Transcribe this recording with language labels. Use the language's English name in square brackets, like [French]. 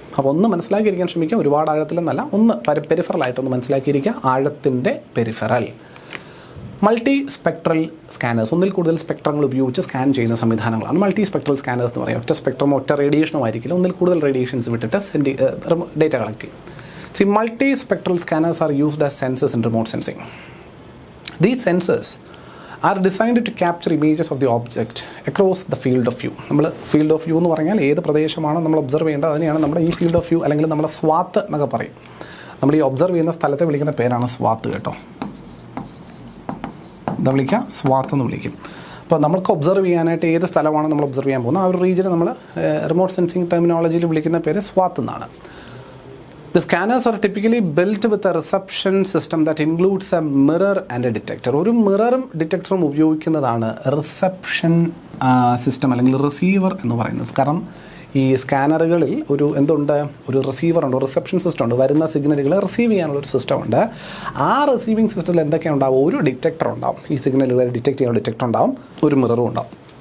[Malayalam] അപ്പോൾ ഒന്ന് മനസ്സിലാക്കിയിരിക്കാൻ ശ്രമിക്കുക, ഒരുപാട് ആഴത്തിലെന്നല്ല, ഒന്ന് പെരിഫറലായിട്ടൊന്ന് മനസ്സിലാക്കിയിരിക്കുക. ആഴത്തിൻ്റെ പെരിഫറൽ. മൾട്ടി സ്പെക്ട്രൽ സ്കാനേഴ്സ്, ഒന്നിൽ കൂടുതൽ സ്പെക്ട്രങ്ങൾ ഉപയോഗിച്ച് സ്കാൻ ചെയ്യുന്ന സംവിധാനങ്ങളാണ് മൾട്ടി സ്പെക്ട്രൽ സ്കാനേഴ്സ് എന്ന് പറയുക. ഒറ്റ സ്പെക്ട്രമോ ഒറ്റ റേഡിയേഷനോ ആയിരിക്കില്ല, ഒന്നിൽ കൂടുതൽ റേഡിയേഷൻസ് വിട്ടിട്ട് ഡേറ്റ കളക്ട് ചെയ്യും. [English] See, multi-spectral scanners are used as sensors in remote sensing. These sensors are designed to capture images of the object across the field of view. [Malayalam] നമ്മൾ ഫീൽഡ് ഓഫ് വ്യൂ എന്ന് പറഞ്ഞാൽ ഏത് പ്രദേശമാണോ നമ്മൾ observe ചെയ്യേണ്ടത് അതിനെയാണ് നമ്മുടെ ഈ ഫീൽഡ് ഓഫ് വ്യൂ അല്ലെങ്കിൽ നമ്മുടെ സ്വാത്ത് എന്നൊക്കെ പറയും. നമ്മൾ ഈ ഒബ്സർവ് ചെയ്യുന്ന സ്ഥലത്തെ വിളിക്കുന്ന പേരാണ് സ്വാത്ത് കേട്ടോ. എന്താ വിളിക്കുക? സ്വാത്ത് എന്ന് വിളിക്കും. അപ്പോൾ നമുക്ക് ഒബ്സർവ് ചെയ്യാനായിട്ട് ഏത് സ്ഥലമാണ് നമ്മൾ ഒബ്സർവ് ചെയ്യാൻ പോകുന്നത് ആ ഒരു റീജിയനെ നമ്മൾ റിമോട്ട് സെൻസിങ് ടെർമിനോളജിയിൽ വിളിക്കുന്ന പേര് സ്വാത്ത് എന്നാണ്. [English] The scanners are typically built with a reception system that includes a mirror and a detector. [Malayalam] ഒരു മിററും ഡിറ്റക്ടറും ഉപയോഗിക്കുന്നതാണ് റിസപ്ഷൻ സിസ്റ്റം അല്ലെങ്കിൽ റിസീവർ എന്ന് പറയുന്നത്. കാരണം ഈ സ്കാനറുകളിൽ ഒരു റിസീവർ ഉണ്ട്, റിസപ്ഷൻ സിസ്റ്റം ഉണ്ട്. വരുന്ന സിഗ്നലുകൾ റിസീവ് ചെയ്യാനുള്ള ഒരു സിസ്റ്റം ഉണ്ട്. ആ റിസീവിങ് സിസ്റ്റത്തിൽ എന്തൊക്കെയാണ് ഉണ്ടാവും? ഒരു ഡിറ്റക്ടർ ഉണ്ടാവും, ഈ സിഗ്നലുകൾ ഡിറ്റക്ട് ചെയ്യാൻ ഡിറ്റക്ടർ ഉണ്ടാവും, ഒരു മിററും ഉണ്ടാവും.